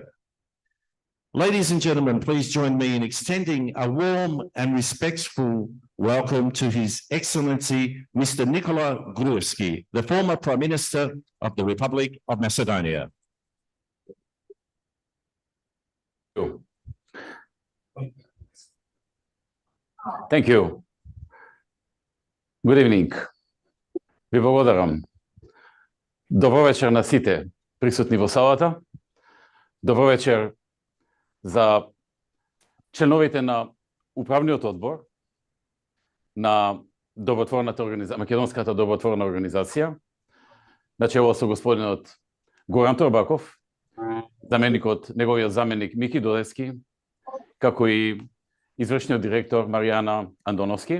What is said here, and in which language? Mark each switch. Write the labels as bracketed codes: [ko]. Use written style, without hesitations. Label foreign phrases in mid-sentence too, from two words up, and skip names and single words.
[en] Ladies and gentlemen, please join me in extending a warm and respectful welcome to His Excellency Mr. Nikola Gruevski, the former Prime Minister of the Republic of Macedonia. Thank you. Good evening. [mk] Ви благодарам. Добро вечер на сите присутни во салата. Добро вечер за членовите на управниот одбор на Македонската добротворна организација, начело со господинот Горан Торбаков, неговиот заменик Мики Додевски, како и извршниот директор Маријана Андоновски.